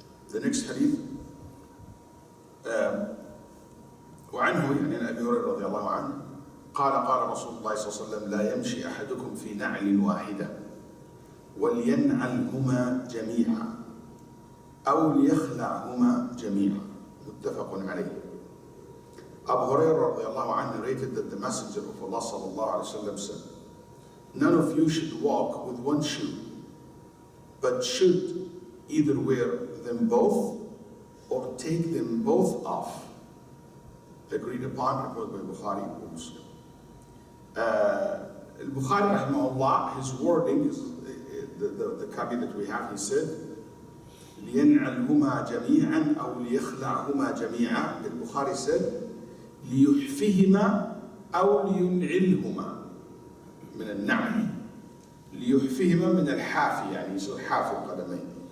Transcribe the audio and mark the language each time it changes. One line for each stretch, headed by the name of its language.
English: The next hadith,
Arabic: وعنه يعني أبي هريرة رضي الله عنه قال رسول الله صلى الله عليه وسلم لا يمشي أحدكم في نعل واحدة ولينعلهما جميعا أو ليخلعهما جميعا متفق عليه.
English: Abu Hurairah radiallahu anhu narrated that the Messenger of Allah sallallahu alaihi wasallam said, none of you should walk with one shoe, but should either wear them both or take them both off. Agreed upon, reported by Bukhari and Muslim. Al-Bukhari rahimahullah, his wording is the copy that we have. He said,
Arabic: لينعلهما جميعا أو ليخلعهما جميعا.
English: Al-Bukhari said,
Arabic: ليحفهما أو لينعلهما من النعل. ليحفهما من الحافي يعني يصير حافي القدمين.